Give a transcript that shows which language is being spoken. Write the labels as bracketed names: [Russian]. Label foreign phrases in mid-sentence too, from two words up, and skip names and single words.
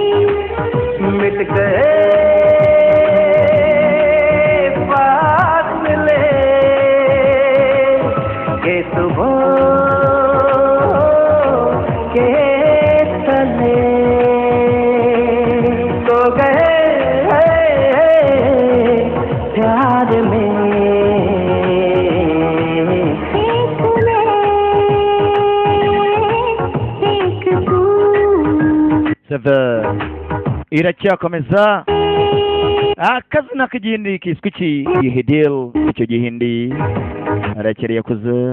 [Hindi] मिट गए फासले के सुबह के तले, तो गए प्यार में [Kinyarwanda] iracyakomeza akazina k'igihindi kiswe iki gihidil, icyo gihindi arakereye kuzo